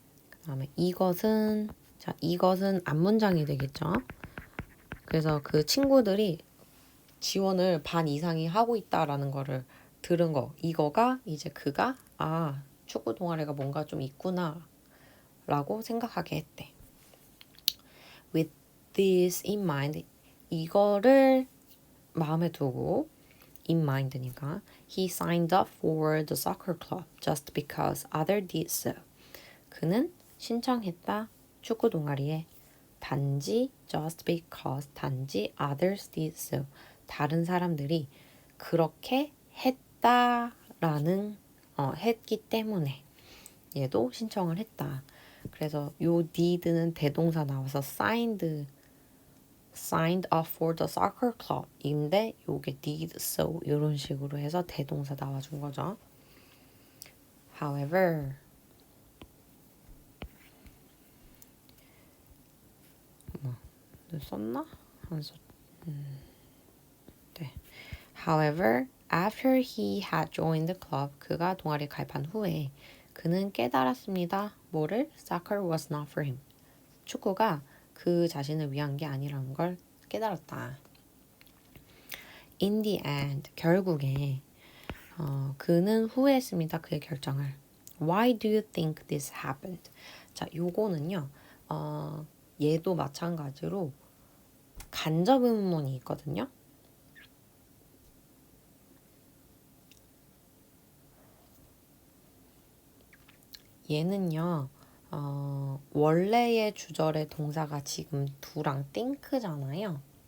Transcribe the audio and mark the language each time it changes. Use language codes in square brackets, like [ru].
[ko] 그다음에 이것은, 자, 이것은 앞문장이 되겠죠. 그래서 그 친구들이 지원을 반 이상이 하고 있다라는 거를 들은 거. 이거가 이제 그가 축구 동아리가 뭔가 좀 있구나 라고 생각하게 했대. [en] With this in mind, [ko] 이거를 마음에 두고, [en] in mind니까 he signed up for the soccer club just because others did so. [ko] 그는 신청했다 축구 동아리에 단지 [en] just because, [ko] 단지 [en] others did so, [ko] 다른 사람들이 그렇게 했다라는 했기 때문에 얘도 신청을 했다. 그래서 요 did는 대동사 나와서 [en] signed up for the soccer club [ko] 인데 요게 [en] did so [ko] 이런 식으로 해서 대동사 나와준 거죠. However, 썼나? 안 썼. 네. [en] However, after he had joined the club, [ko] 그가 동아리 가입한 후에 그는 깨달았습니다. 뭐를? [en] Soccer was not for him. [ko] 축구가 그 자신을 위한 게 아니라는 걸 깨달았다. [en] In the end, [ko] 결국에 그는 후회했습니다. 그의 결정을. [en] Why do you think this happened? [ko] 자, 요거는요. 얘도 마찬가지로 간접 의문문이 있거든요. 얘는요. 원래의 주절의 동사가 지금 do랑 think잖아요.